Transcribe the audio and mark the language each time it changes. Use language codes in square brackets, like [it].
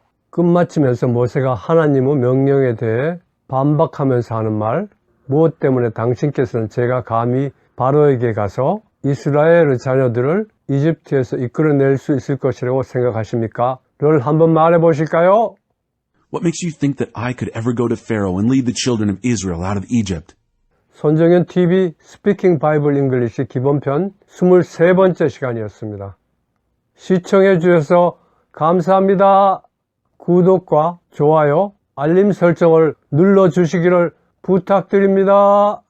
[ko] 끝마치면서 모세가 하나님의 명령에 대해 반박하면서 하는 말, 무엇 때문에 당신께서는 제가 감히 바로에게 가서 이스라엘의 자녀들을 이집트에서 이끌어낼 수 있을 것이라고 생각하십니까? 를 한번 말해 보실까요? [en] What makes you think that I could ever go to Pharaoh and lead the children of Israel out of Egypt? [ko] 손정현 TV 스피킹 바이블 잉글리시 기본편 23번째 시간이었습니다. 시청해 주셔서 감사합니다. 구독과 좋아요, 알림 설정을 눌러 주시기를 부탁드립니다.